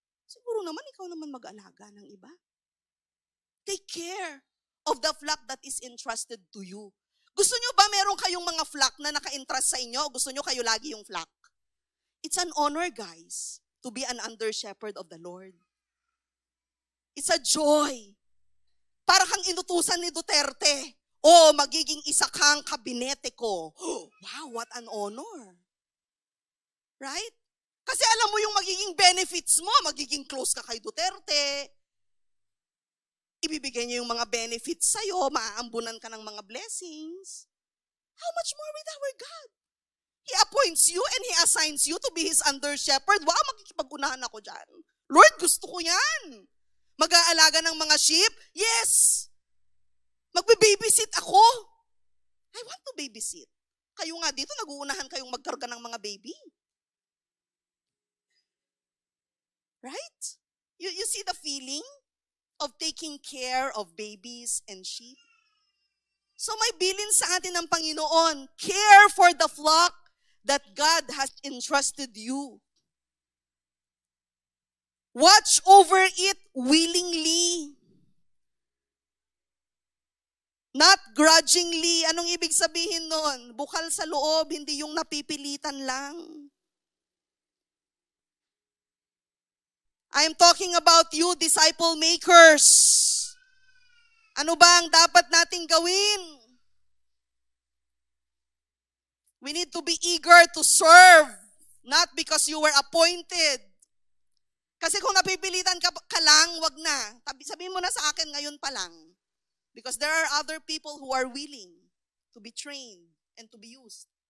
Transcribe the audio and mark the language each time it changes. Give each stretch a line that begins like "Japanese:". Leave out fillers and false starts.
Filipino: Siguro naman ikaw naman mag-alaga ng iba.
English: Take care of the flock that is entrusted to you.
Filipino: Gusto nyo ba meron kayong mga flock na naka-entrust sa inyo? O gusto nyo kayo lagi yung flock?
English: It's an honor, guys, to be an under-shepherd of the Lord. It's a joy.
Filipino: Para kang inutusan ni Duterte. Magiging isa kang kabinete ko. Wow,
English: what an honor. Right?
Filipino: Kasi alam mo yung magiging benefits mo, magiging close ka kay Duterte. Ibibigay niya yung mga benefits sa'yo, maaambunan ka ng mga blessings.
English: How much more with our God? He appoints you and He assigns you to be His under-shepherd.
Filipino: Wow, makikipag-unahan ako dyan. Lord, gusto ko yan. Mag-aalaga ng mga sheep? Yes. Magbe-babysit ako.
English: I want to babysit.
Filipino: Kayo nga dito, nag-uunahan kayong magkarga ng mga baby.
English: Right? You see the feeling of taking care of babies and sheep? So
Filipino: may bilin sa atin ng Panginoon,
English: care for the flock that God has entrusted you. Watch over it willingly. Not grudgingly.
Filipino: Anong ibig sabihin nun? Bukal sa loob, hindi yung napipilitan lang.
English: I'm talking about you, disciple makers.
Filipino: Ano ba ang dapat nating gawin?
English: We need to be eager to serve, not because you were appointed.
Filipino: Kasi kung napipilitan ka lang, wag na. Sabihin mo na sa akin ngayon pa lang.
English: Because there are other people who are willing to be trained and to be used.